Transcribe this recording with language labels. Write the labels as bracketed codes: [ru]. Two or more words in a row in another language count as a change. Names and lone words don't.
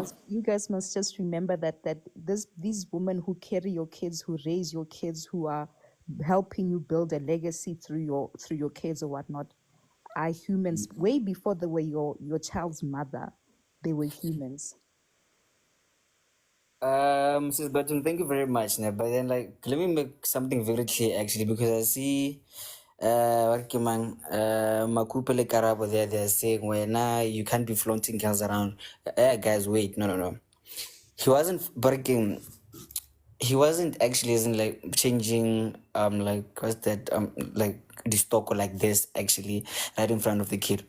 [en] you guys must just remember that these women who carry your kids, who raise your kids, who are helping you build a legacy through your kids or whatnot, are humans. Way before they were your child's mother, they were humans. Sis Batum, thank you very much. But then, like, let me make something very clear actually, because I see, what [st] ke mang, [en] Makupe le Karabo there, they're saying, well, nah, you can't be flaunting girls around. Guys, wait, no. He wasn't breaking. He wasn't actually isn't like changing like what's that like the stock or like this actually right in front of the kid.